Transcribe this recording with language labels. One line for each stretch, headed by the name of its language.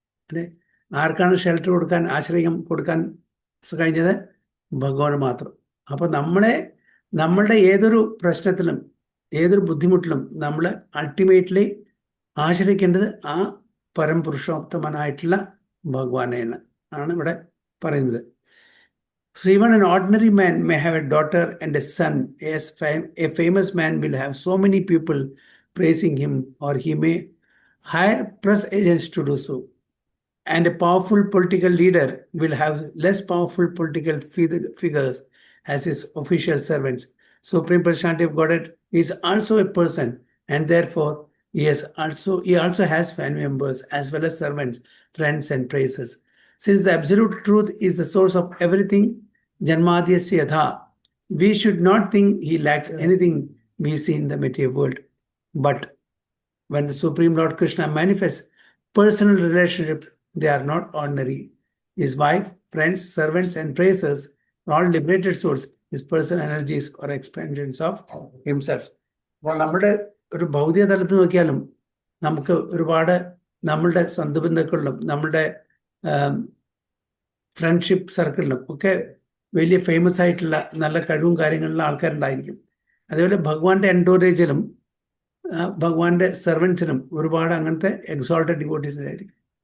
Malayalam: അല്ലെ, ആർക്കാണ് ഷെൽട്ടർ കൊടുക്കാൻ, ആശ്രയം കൊടുക്കാൻ കഴിഞ്ഞത്? ഭഗവാന് മാത്രം. അപ്പോൾ നമ്മളുടെ ഏതൊരു പ്രശ്നത്തിലും ഏതൊരു ബുദ്ധിമുട്ടിലും നമ്മൾ അൾട്ടിമേറ്റ്ലി ആശ്രയിക്കേണ്ടത് ആ പരംപുരുഷോത്തമനായിട്ടുള്ള ഭഗവാനെയാണ് ആണ് ഇവിടെ പറയുന്നത്.
English: So even an ordinary man may have a daughter and a son. Yes, a famous man will have so many people praising him, or he may hire press agents to do so. And a powerful political leader will have less powerful political figures as his official servants. Supreme Personality of Godhead is also a person, and therefore he also has family members as well as servants, friends, and praises. Since the absolute truth is the source of everything, Janmadhyasya Yatha, we should not think he lacks anything we see in the material world. But when the Supreme Lord Krishna manifests personal relationship, they are not ordinary. His wife, friends, servants, and praisers are all liberated souls, his personal energies or expansions of himself.
Malayalam: അപ്പോൾ നമ്മുടെ ഒരു ഭൗതിക തലത്തിൽ നോക്കിയാലും നമുക്ക് ഒരുപാട് നമ്മളുടെ സന്ധുബന്ധുക്കളിലും നമ്മളുടെ ഫ്രണ്ട്ഷിപ്പ് സർക്കിളിലും ഒക്കെ വലിയ ഫേമസ് ആയിട്ടുള്ള നല്ല കഴിവും കാര്യങ്ങളുള്ള ആൾക്കാരുണ്ടായിരിക്കും. അതേപോലെ ഭഗവാന്റെ എൻഡോറേജിലും ഭഗവാന്റെ സെർവൻസിനും ഒരുപാട് അങ്ങനത്തെ എക്സോൾട്ടഡ് ഡിവോട്ടീസ് ആയിരിക്കും.